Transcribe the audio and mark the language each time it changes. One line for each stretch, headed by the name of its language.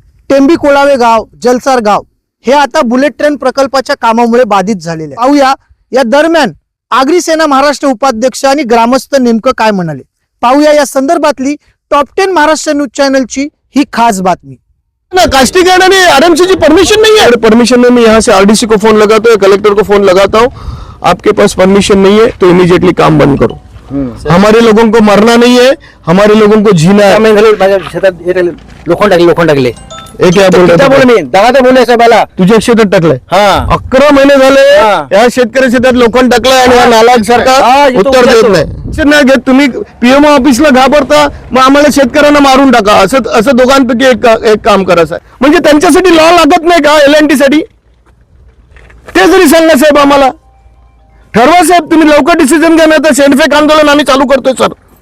Marathi: टेंबी कोळावे गाव, जलसार गाव हे आता बुलेट ट्रेन प्रकल्पाच्या कामामुळे बाधित झालेले. पाहूया या दरम्यान आगरी सेना महाराष्ट्र उपाध्यक्ष आणि ग्रामस्थ नेमकं काय म्हणाले. पाहूया या संदर्भातली टॉप 10 महाराष्ट्र न्यूज चॅनलची ही खास बातमी.
Hindi: ना कास्टिगेट आणि RMC की परमिशन नहीं है. परमिशन में मैं यहाँ से RDC को फोन लगाता हूँ, कलेक्टर को फोन लगाता हूँ. आपके पास परमिशन नहीं है तो इमीडिएटली काम बंद करो. हमारे लोगों को मरना नहीं है, हमारे लोगों को जीना है.
Marathi: लोखंड टाकले एक बोलले साहेबाला तुझ्या शेतात टाकलंय. 11 महिने झाले या शेतकरी शेतात लोखंड टाकलंय आणि नालायक सरकार उत्तर देत नाही. नाही घेत. तुम्ही PMO ऑफिसला घाबरता, मग आम्हाला शेतकऱ्यांना मारून टाका, असं दोघांपैकी एक काम करायचं आहे. म्हणजे त्यांच्यासाठी लॉ लागत नाही का LNT साठी? ते जरी सांगा साहेब, आम्हाला ठरवा साहेब, तुम्ही लवकर डिसिजन घ्या, नाही तर शेणफेक आंदोलन आम्ही चालू करतोय सर.